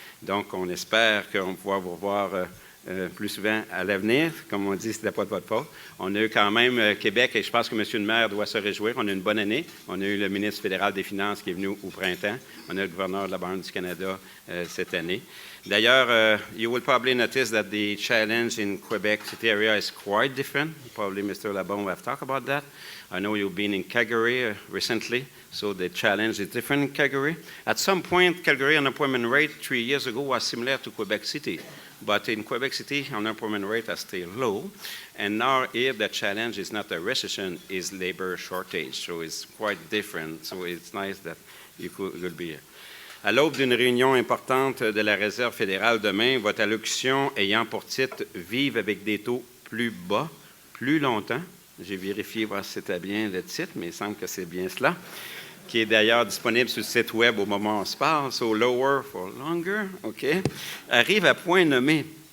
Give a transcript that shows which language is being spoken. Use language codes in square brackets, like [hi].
[fr] Donc, on espère qu'on va pouvoir vous voir plus souvent à l'avenir. Comme on dit, ce n'était pas de votre faute. On a eu quand même Québec, et je pense que M. le maire doit se réjouir. On a eu une bonne année. On a eu le ministre fédéral des Finances qui est venu au printemps. On a le gouverneur de la Banque du Canada cette année. D'ailleurs, [en] you will probably notice that the challenge in Quebec City area is quite different. Probably Mr. Labon will have talked about that. I know you've been in Calgary recently, so the challenge is different in Calgary. At some point, Calgary unemployment rate 3 years ago was similar to Quebec City. But in Quebec City, unemployment rate is still low. And now here the challenge is not a recession, it's labor shortage. So it's quite different. So it's nice that you could be here. [fr] À l'aube d'une réunion importante de la Réserve fédérale demain, votre allocution ayant pour titre « Vivre avec des taux plus bas, plus longtemps », j'ai vérifié voir si c'était bien le titre, mais il semble que c'est bien cela, qui est d'ailleurs disponible sur le site web au moment où on se parle, « So lower for longer », OK, arrive à point nommé,